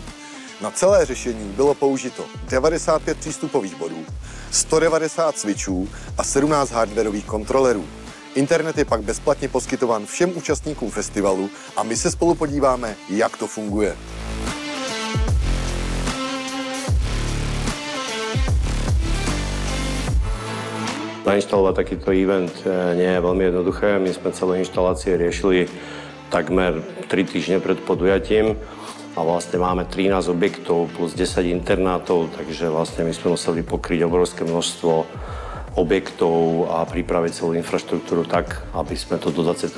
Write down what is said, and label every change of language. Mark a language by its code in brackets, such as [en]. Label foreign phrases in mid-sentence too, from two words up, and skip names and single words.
[cs] Na celé řešení bylo použito 95 přístupových bodů, 190 switchů a 17 hardwarových kontrolerů. Internet je pak bezplatně poskytován všem účastníkům festivalu a my se spolu podíváme, jak to funguje. [sk] Nainštalovať takýto event nie je veľmi jednoduché. My sme celé inštalácie riešili takmer 3 týždne pred podujatím a vlastne máme 13 objektov plus 10 internátov, takže vlastne my sme museli pokryť obrovské množstvo objektov a pripraviť celú infraštruktúru tak, aby sme to do 23.